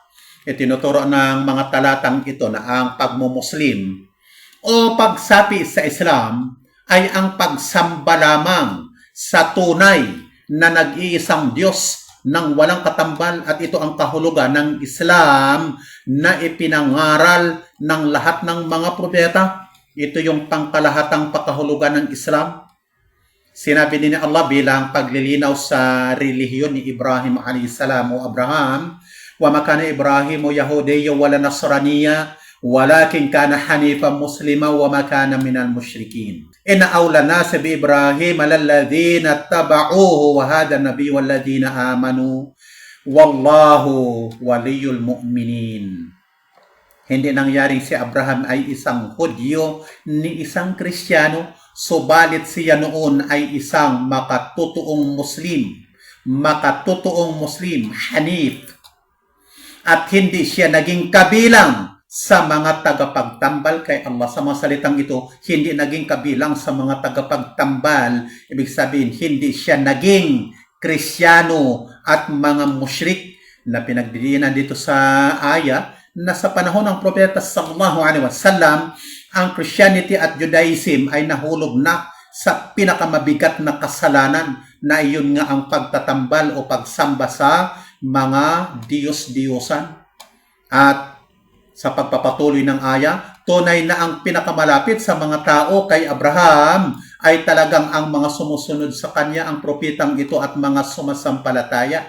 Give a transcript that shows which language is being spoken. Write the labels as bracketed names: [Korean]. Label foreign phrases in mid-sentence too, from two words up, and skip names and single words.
[Filipino] Itinuturo ng mga talatang ito na ang pagmumuslim o pagsapi sa Islam ay ang pagsamba lamang sa tunay na nag-iisang Diyos ng walang katambal, at ito ang kahulugan ng Islam na ipinangaral ng lahat ng mga propeta. Ito yung pangkalahatang pakahulugan ng Islam. Sinabi din ni Allah bilang paglilinaw sa relihiyon ni Ibrahim a.s. o Abraham, [Arabic] وَمَا كَانَ إِبْرَاهِيمُ يَهُودِيًّا وَلَا نَصْرَانِيًّا وَلَكِنْ كَانَ حَنِيفًا مُسْلِمًا وَمَا كَانَ مِنَ الْمُشْرِكِينَ إن أولى الناس بإبراهيم للذين اتبعوه وهذا النبي والذين آمنوا والله ولي المؤمنين. [Filipino] Hindi nangyaring si Abraham ay isang Hudyo ni isang Kristiyano, subalit siya noon ay isang makatutuong Muslim, Hanif. At hindi siya naging kabilang sa mga tagapagtambal kay Allah. Sa mga salitang ito, hindi naging kabilang sa mga tagapagtambal. Ibig sabihin, hindi siya naging Kristiyano at mga musyrik na pinagdidiinan dito sa aya na sa panahon ng propeta [Arabic] صلى الله عليه وسلم, [Filipino] ang Christianity at Judaism ay nahulog na sa pinakamabigat na kasalanan na iyon nga ang pagtatambal o pagsamba sa mga Diyos-Diyosan. At sa pagpapatuloy ng aya, tunay na ang pinakamalapit sa mga tao kay Abraham ay talagang ang mga sumusunod sa kanya, ang propetang ito at mga sumasampalataya.